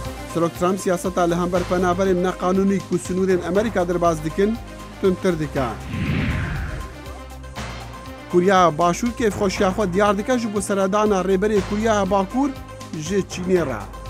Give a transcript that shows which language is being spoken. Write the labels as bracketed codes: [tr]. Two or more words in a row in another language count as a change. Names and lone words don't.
[ku] سەرۆک ترامپ سیاسەتا لە هەمبەر پەنابەرێن نەقانونی و سنوورên ئەمریکا دەرباز dikin تونتر dike. Kuriya Başûr kêfxweşiya xwe diyar dike ji bo seredana rêberê Kuriya Bakur ji Çînê re.